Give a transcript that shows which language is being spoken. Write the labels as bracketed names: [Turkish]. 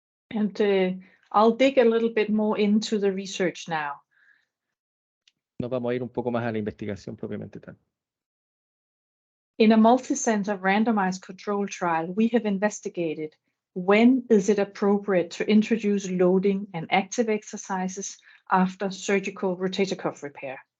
[English] And I'll dig a little bit more into the research now. [Spanish] Nos vamos a ir un poco más a la investigación propiamente tal. [English] In a multi-center randomized control trial, we have investigated when is it appropriate to introduce loading and active exercises after surgical rotator cuff repair.